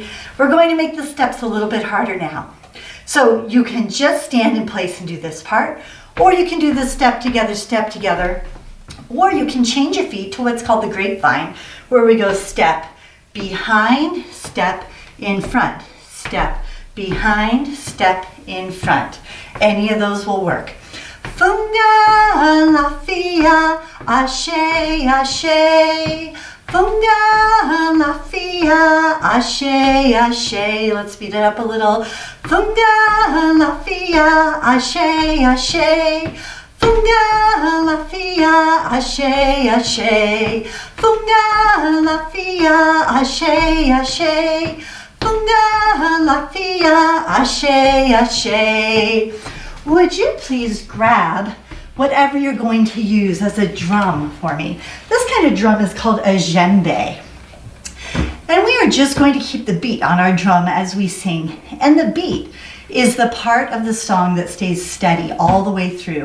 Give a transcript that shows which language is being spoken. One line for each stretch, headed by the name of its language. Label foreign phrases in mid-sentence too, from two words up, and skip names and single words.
English: We're going to make the steps a little bit harder now. So you can just stand in place and do this part, or you can do the step together, or you can change your feet to what's called the grapevine, where we go step behind, step in front, step behind, step in front. Any of those will work.
Yoruba: Funga la fia, ashe, ashe. Funga la fia, ashe, ashe. Let's speed it up a little. Funga la fia, ashe, ashe. Funga la fia, ashe, ashe. Funga la fia, ashe, ashe. Funga la fia, ashe, ashe.
English: Would you please grab whatever you're going to use as a drum for me? This kind of drum is called a djembe. And we are just going to keep the beat on our drum as we sing. And the beat is the part of the song that stays steady all the way through.